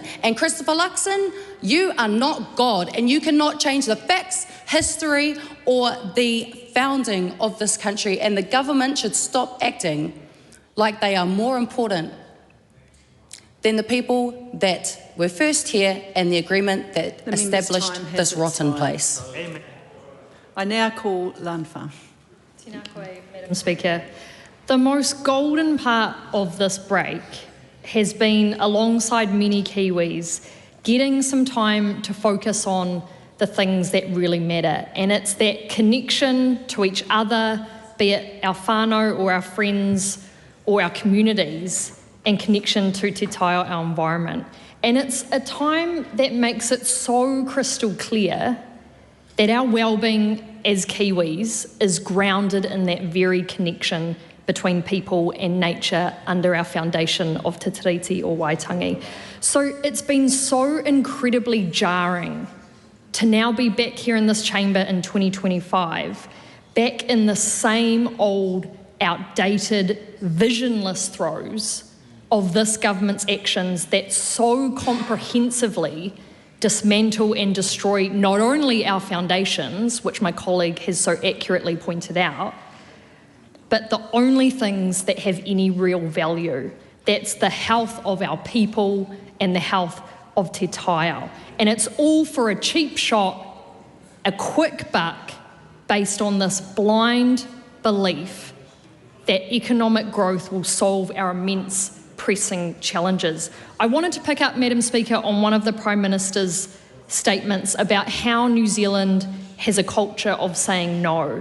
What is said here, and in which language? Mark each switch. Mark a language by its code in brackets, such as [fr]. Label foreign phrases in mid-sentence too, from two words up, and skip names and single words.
[en] And Christopher Luxon, you are not God, and you cannot change the facts, history, or the founding of this country. And the government should stop acting like they are more important than the people that were first here and the agreement that established this rotten place. Amen. I now call Lyn Fleming. [mi] Tēnā koe, [en] Madam Speaker. The most golden part of this break has been, alongside many Kiwis, getting some time to focus on the things that really matter. And it's that connection to each other, be it our whānau or our friends or our communities, and connection to [mi] te taio, [en] our environment. And it's a time that makes it so crystal clear that our well-being as Kiwis is grounded in that very connection between people and nature under our foundation of te tiriti or Waitangi. So it's been so incredibly jarring to now be back here in this chamber in 2025, back in the same old, outdated, visionless throes of this government's actions that so comprehensively dismantle and destroy not only our foundations, which my colleague has so accurately pointed out, but the only things that have any real value. That's the health of our people and the health of [mi] te taio. [en] And it's all for a cheap shot, a quick buck, based on this blind belief that economic growth will solve our immense pressing challenges. I wanted to pick up, Madam Speaker, on one of the Prime Minister's statements about how New Zealand has a culture of saying no.